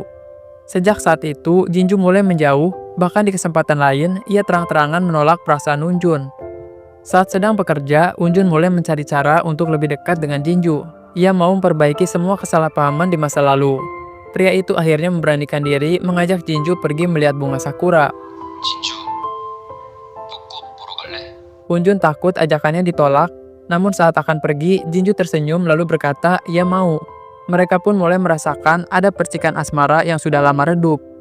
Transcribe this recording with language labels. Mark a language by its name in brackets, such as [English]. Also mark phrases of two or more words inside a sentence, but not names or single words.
[Indonesian] Sejak saat itu, Jinju mulai menjauh, bahkan di kesempatan lain, ia terang-terangan menolak perasaan Unjun. Saat sedang bekerja, Unjun mulai mencari cara untuk lebih dekat dengan Jinju. Ia mau memperbaiki semua kesalahpahaman di masa lalu. Pria itu akhirnya memberanikan diri mengajak Jinju pergi melihat bunga sakura. [Korean] 진주, 벚꽃 보러 갈래? [Indonesian] Unjun takut ajakannya ditolak, namun saat akan pergi, Jinju tersenyum lalu berkata ia mau. Mereka pun mulai merasakan ada percikan asmara yang sudah lama redup.